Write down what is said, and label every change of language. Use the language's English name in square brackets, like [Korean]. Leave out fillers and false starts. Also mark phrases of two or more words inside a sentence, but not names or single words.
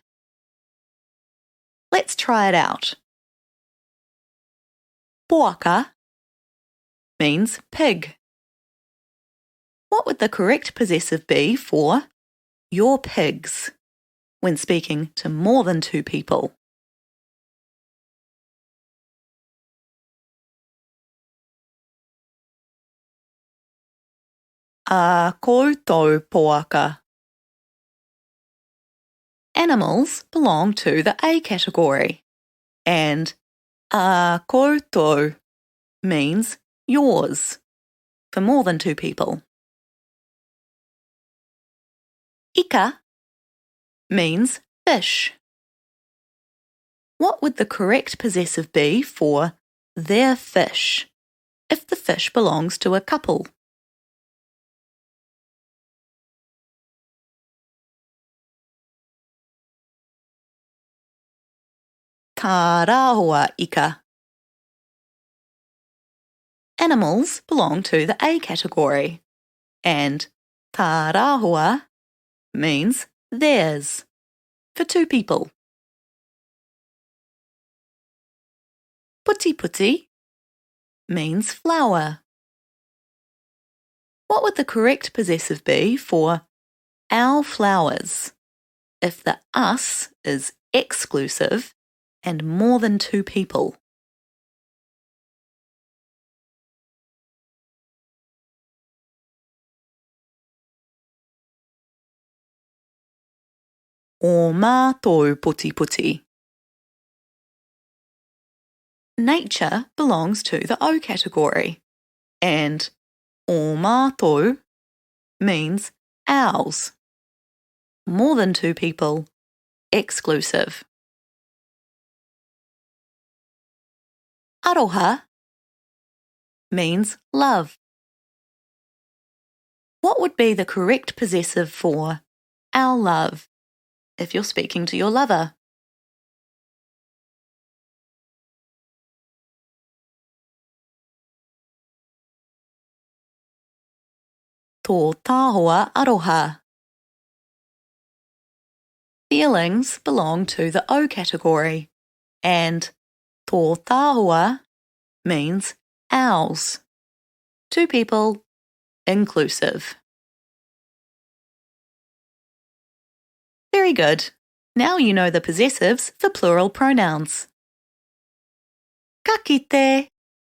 [English] Let's try it out. Poaka means pig. What would the correct possessive be for your pigs when speaking to more than two people? [Māori] Ā koutou poaka. [English] Animals belong to the A category, and [Māori] ā koutou [English] means yours for more than two people. Ika means fish. What would the correct possessive be for their fish if the fish belongs to a couple? [Māori] Tā rāhua ika. [English] Animals belong to the A category, and [Māori] tā rāhua [English] means theirs for two people. Puti puti means flower. What would the correct possessive be for our flowers if the us is exclusive and more than two people? [Māori] O mātou puti puti. [English] Nature belongs to the O category, and [Māori] o mātou [English] means ours. More than two people, exclusive. Aroha means love. What would be the correct possessive for our love if you're speaking to your lover. [Māori] Tō tāhoa aroha. [English] Feelings belong to the O category, and [Māori] tō tāhoa [English] means ours. Two people, inclusive. Very good. Now you know the possessives for plural pronouns. [Māori] Ka kite!